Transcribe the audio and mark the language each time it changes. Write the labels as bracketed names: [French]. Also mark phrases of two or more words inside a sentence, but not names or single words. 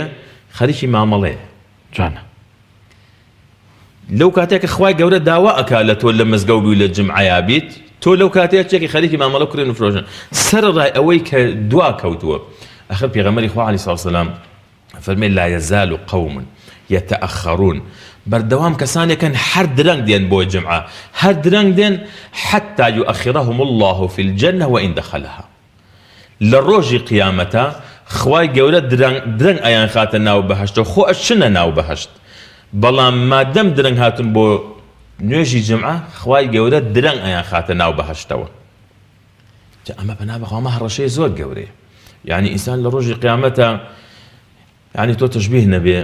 [Central Kurdish] خەریکی مامەڵەیە جوانە لەو کاتێک کە خوای گەورە داوا ئەکا لە تۆ لە مزگەوت بووی لە جمعەیە بیت تۆ لەو کاتەیە چێکی خەریکی مامەڵە و کڕین و فرۆژن سەرڕای ئەوەی کە دوا کەوتووە ئەخر پێغەمبەری خوا [Arabic] عەلەیهی سڵاتو وسەلام [Central Kurdish] فەرمێ [Arabic] لا يزال قوم يتأخرون [Central Kurdish] بەردەوام کەسانێکن هەر درەنگ دێن بۆ جمعە هەر درەنگ دێن [Arabic] حتى يؤخرهم الله في الجنة وإن دخلها [Central Kurdish] لە ڕۆژی قیامەتە خوای گەورە درەنگ ئەیان خاتە ناو بەهەشتەوە خۆ ئەچنە ناو بەهەشت بەڵام مادەم درەنگ هاتون بۆ نوێژی جمعە خوای گەورە درەنگ ئەیان خاتە ناو بەهەشتەوە ئەمە بەنابەخوا ئەمە هەڕەشەی زۆر گەورەیە یعنی ئینسان لە ڕۆژی قیامەتە یعنی تۆ تشبیه نەبێ